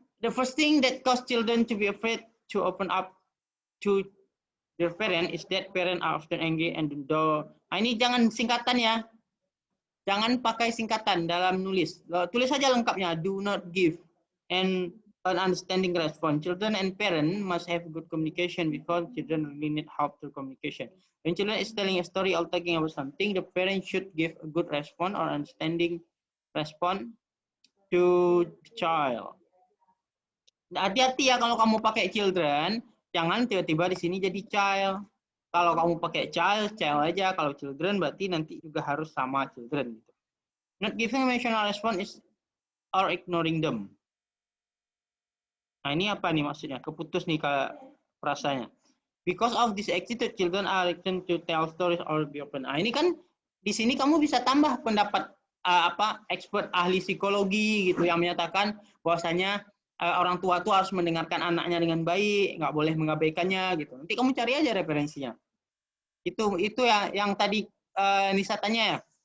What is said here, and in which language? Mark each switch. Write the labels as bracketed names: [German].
[English] The first thing that cause children to be afraid to open up to their parent is that parents are often angry and do. [Indonesian] Nah, ini jangan singkatan ya. Jangan pakai singkatan dalam nulis. Tulis saja lengkapnya. [English] Do not give and an understanding response. Children and parents must have good communication because children really need help through communication. When children is telling a story or talking about something, the parent should give a good response or understanding response to the child. [Indonesian] Hati-hati ya kalau kamu pakai children, jangan tiba-tiba di sini jadi child. Kalau kamu pakai child aja. Kalau children berarti nanti juga harus sama children. Gitu. [English] Not giving emotional response is or ignoring them. [Indonesian] Nah ini apa nih maksudnya? Keputus nih rasanya. [English] Because of this attitude, children are reluctant to tell stories or be open. [Indonesian] Nah ini kan di sini kamu bisa tambah pendapat expert ahli psikologi gitu yang menyatakan bahwasanya orang tua tuh harus mendengarkan anaknya dengan baik, nggak boleh mengabaikannya gitu. Nanti kamu cari aja referensinya. Itu ya yang tadi Nisa tanya ya.